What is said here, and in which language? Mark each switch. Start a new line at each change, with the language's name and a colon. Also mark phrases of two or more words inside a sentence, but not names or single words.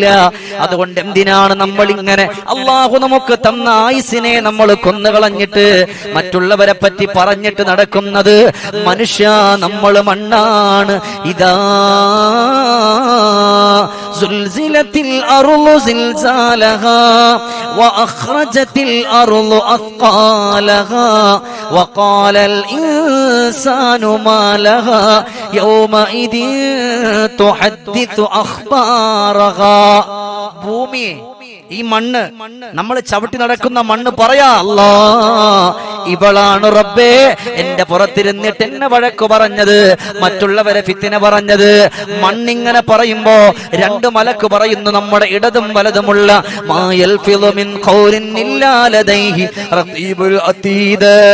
Malayalam: അതുകൊണ്ട് എന്തിനാണ് നമ്മൾ ഇങ്ങനെ അള്ളാഹു നമുക്ക് തന്ന ആയുസിനെ നമ്മൾ കൊന്നുകളഞ്ഞിട്ട് മറ്റുള്ളവരെ പറ്റി പറഞ്ഞിട്ട് നടക്കുന്നത്? മനുഷ്യ, നമ്മൾ മണ്ണാണ്.
Arabic: إذا زلزلت الأرض زلزالها وأخرجت الأرض أثقالها وقال الإنسان ما لها يومئذ تحدث أخبارها.
Malayalam: ഭൂമി, ഈ മണ്ണ്, നമ്മൾ ചവിട്ടി നടക്കുന്ന മണ്ണ് പറയാ, അല്ലാ ഇവളാണ് റബ്ബേ എന്റെ പുറത്തിരുന്നിട്ട് എന്നെ വഴക്ക് പറഞ്ഞത്, മറ്റുള്ളവരെ ഫിത്തിന പറഞ്ഞത്. മണ്ണിങ്ങനെ പറയുമ്പോ 2 മലക്ക് പറയുന്നു, നമ്മുടെ ഇടതും വലതുമുള്ള
Arabic: ما يلفظ من قول إلا لديه رقيب عتيد.